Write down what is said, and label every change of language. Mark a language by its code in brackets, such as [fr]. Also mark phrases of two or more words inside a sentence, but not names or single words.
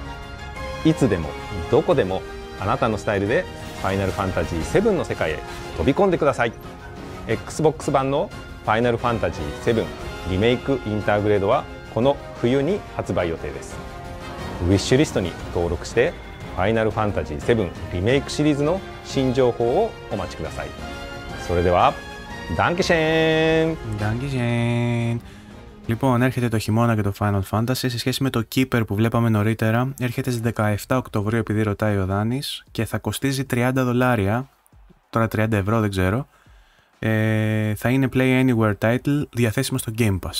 [ja] いつでもどこでもあなたのスタイルでファイナルファンタジー7の世界へ飛び込んでください。Xbox 版のファイナルファンタジー7リメイクインターグレードはこの冬に発売予定です。ウィッシュリストに登録してファイナルファンタジー7リメイクシリーズの新情報をお待ちください。それでは Dankeschön! [el] Dankeschön! Λοιπόν, έρχεται το χειμώνα και το Final Fantasy σε σχέση με το Keeper που βλέπαμε νωρίτερα. Έρχεται στις 17 Οκτωβρίου επειδή ρωτάει ο Δάνης και θα κοστίζει $30. Τώρα 30 ευρώ δεν ξέρω. Θα είναι [en] Play Anywhere title [el] διαθέσιμο στο Game Pass.